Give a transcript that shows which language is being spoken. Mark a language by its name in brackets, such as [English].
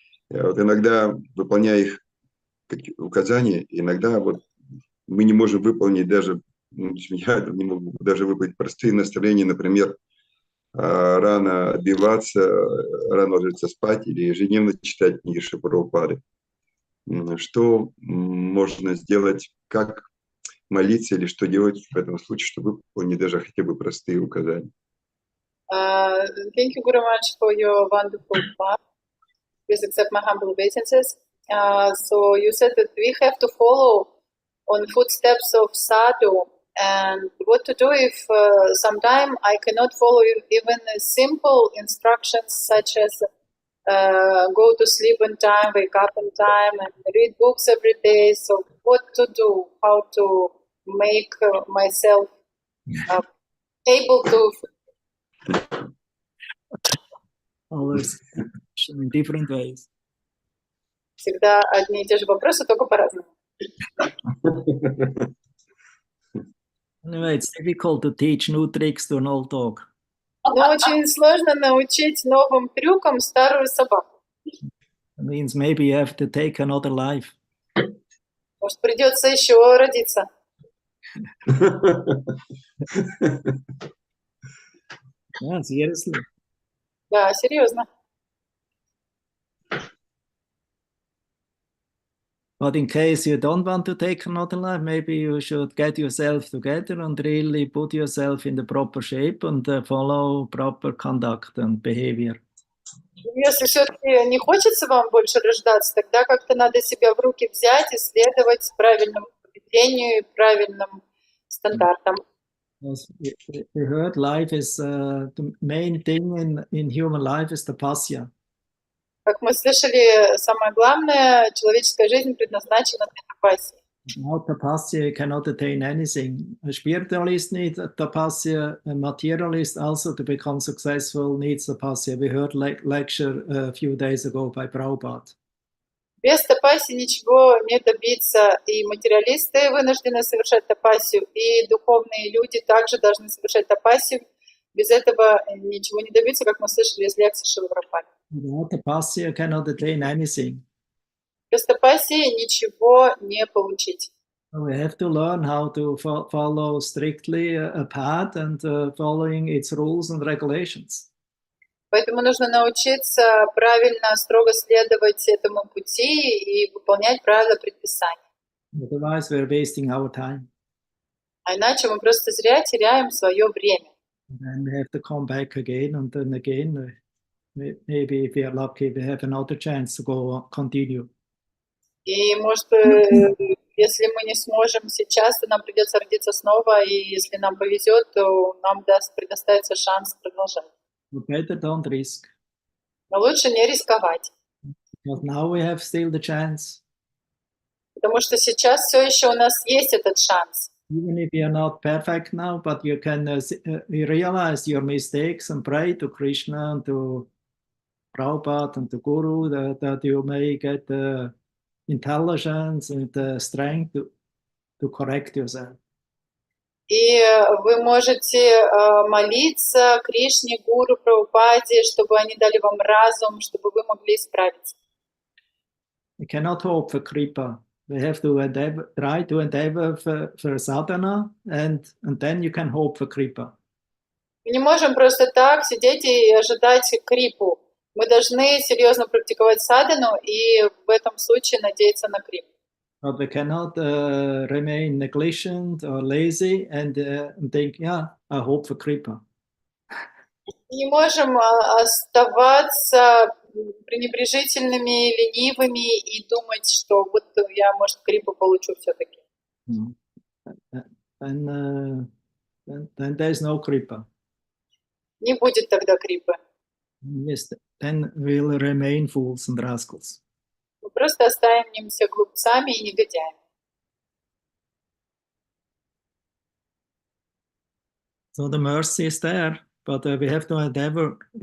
[Russian] Вот иногда, выполняя их указания, иногда вот мы не можем выполнить даже, я не могу даже выполнить простые наставления, например, рано одеваться, рано ложиться спать или ежедневно читать книги Шри Прабхупады. Что можно сделать, как молиться или что делать в этом случае, чтобы выполнить даже хотя бы простые указания? [English] Thank you very much for your wonderful class. Please accept my humble obeisances. So you said that we have to follow on footsteps of sadhu, and what to do if sometime I cannot follow even simple instructions such as go to sleep on time, wake up on time, and read books every day. So what to do? How to make myself able to... Always in different ways. [Russian] Всегда одни и те же вопросы, только по-разному. [English] Anyway, it's difficult to teach new tricks to an old dog. [Russian] Но очень сложно научить новым трюкам старую собаку. [English] It means maybe you have to take another life. [Russian] Может, придется еще родиться. [English] Yeah, seriously. [Russian] Да, серьезно. [English] But in case you don't want to take another life, maybe you should get yourself together and really put yourself in the proper shape and follow proper conduct and behavior. [Russian] Если все-таки не хочется вам больше рождаться, тогда как-то надо себя в руки взять и следовать правильному поведению и правильным стандартам. [English] Yes, we heard life is the main thing in human life is tapasya. [Russian] Как мы слышали, самое главное, человеческая жизнь предназначена для тапасии. [English] Without tapasya, you cannot attain anything. A spiritualist needs tapasya, a materialist also to become successful needs tapasya. We heard lecture a few days ago by Prahlad. [Russian] Без тапасии ничего не добиться, и материалисты вынуждены совершать тапасию, и духовные люди также должны совершать тапасию. Без этого ничего не добиться, как мы слышали из лекции Шрилы Прабхупады. [English] Without tapasya, you cannot attain anything. [Russian] Без тапасии ничего не получить. [English] We have to learn how to follow strictly a path and following its rules and regulations. [Russian] Поэтому нужно научиться правильно, строго следовать этому пути и выполнять правила предписания. [English] Otherwise, we're wasting our time. [Russian] А иначе мы просто зря теряем свое время. [English] And we have to come back again and then again. Maybe if we are lucky, we have another chance to go continue. [Russian] И, может, если мы не сможем сейчас, то нам придется родиться снова, и если нам повезет, то нам предоставится шанс продолжать. [English] But better don't risk. [Russian] Но лучше не рисковать. [English] Because now we have still the chance. [Russian] Потому что сейчас все еще у нас есть этот шанс. [English] Even if you are not perfect now, but you can realize your mistakes and pray to Krishna and to Prabhupada and to Guru that you may get the intelligence and the strength to correct yourself. [Russian] И вы можете молиться Кришне, Гуру, Прабхупаде, чтобы они дали вам разум, чтобы вы могли исправиться. [English] We cannot hope for kripa. We have to try to endeavor for sadhana, and then you can hope for kripa. [Russian] Мы не можем просто так сидеть и ожидать крипу. Мы должны серьезно практиковать садану и в этом случае надеяться на крипу. [English] But we cannot remain negligent or lazy and think, yeah, I hope for kripa. [Russian] Не можем оставаться пренебрежительными, ленивыми и думать, что вот я, может, крипу получу все-таки. [English] Then there is no kripa. [Russian] Не будет тогда крипы. [English] Yes, then we'll remain fools and rascals. [Russian] Мы просто останемся глупцами и негодяями. [English] So the mercy is there, but we have to endeavor.